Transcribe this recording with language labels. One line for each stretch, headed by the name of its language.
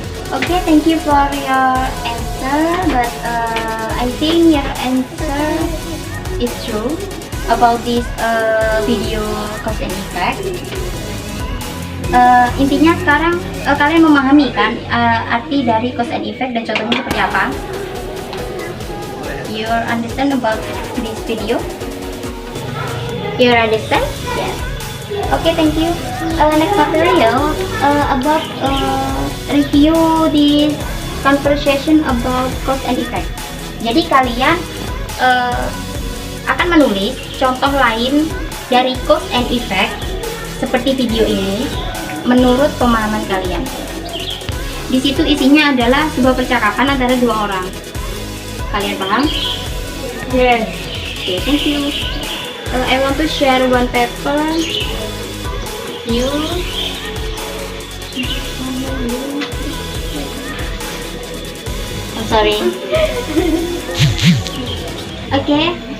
English: Okay, thank you for your answer, but I think your answer is true about this video cause and effect.
Indonesian: Intinya sekarang kalian memahami kan arti dari cause and effect dan contohnya seperti apa?
English: You understand about this video? You understand? Yes. Okay, thank you. Next material about review this conversation about cause and effect.
Indonesian: Jadi kalian akan menulis contoh lain dari cause and effect seperti video ini menurut pemahaman kalian. Di situ isinya adalah sebuah percakapan antara dua orang. Kalian paham?
English: Yes. Okay, thank you. I want to share one paper. You. I'm sorry. Okay.